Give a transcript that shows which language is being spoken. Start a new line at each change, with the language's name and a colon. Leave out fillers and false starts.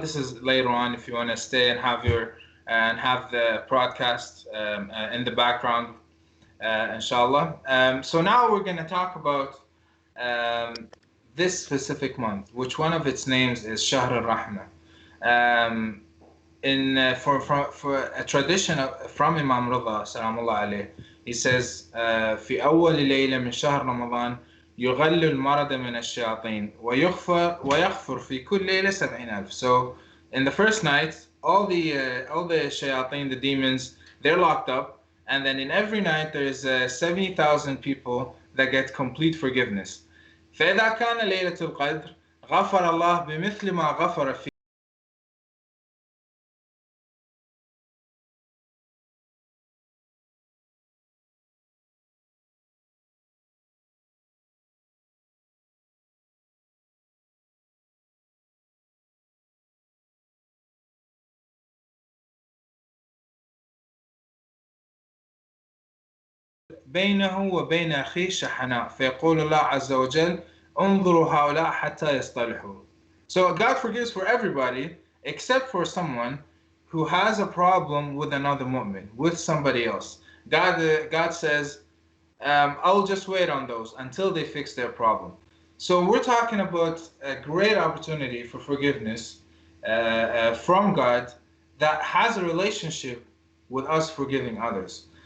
English: This is later on if you want to stay and have the broadcast in the background, inshallah. So now we're going to talk about this specific month, which one of its names is Shahr al-Rahmah. For a tradition from Imam Rida salamullah alayh, he says
Arabic: في أول ليلة من شهر رمضان يغل المرض من الشياطين ويغفر في كل ليلة 70,000.
English: So in the first night, all the shayateen, the demons, they're locked up, and then in every night there's 70,000 people that get complete forgiveness.
Arabic: فإذا كان ليلة القدر غفر الله بمثل ما غفر في بينه وبين أخيه شحناء فيقول الله عز وجل انظروا هؤلاء حتى يصطلحوا.
English: So God forgives for everybody except for someone who has a problem with another mu'min, with somebody else. God says, I'll just wait on those until they fix their problem. So we're talking about a great opportunity for forgiveness from God that has a relationship with us forgiving others.